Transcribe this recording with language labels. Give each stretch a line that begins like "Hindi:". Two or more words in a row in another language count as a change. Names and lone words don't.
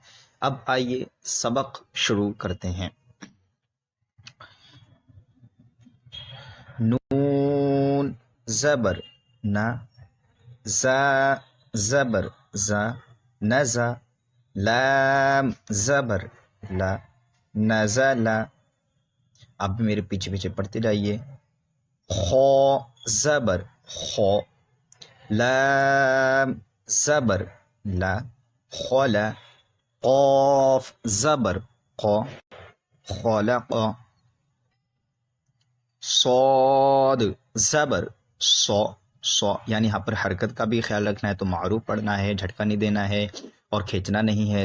Urdu: اب آئیے سبق شروع کرتے ہیں۔ نون زبر نا، زا زبر زا، نزا، لام زبر لا، نزلا۔ اب میرے پیچھے پیچھے پڑھتے جائیے۔ خو زبر خو، لام زبر لا، خلا، قاف زبر قا، خلق، صاد زبر صا، صا یعنی یہاں پر حرکت کا بھی خیال رکھنا ہے، تو معروف پڑھنا ہے، جھٹکا نہیں دینا ہے اور کھینچنا نہیں ہے۔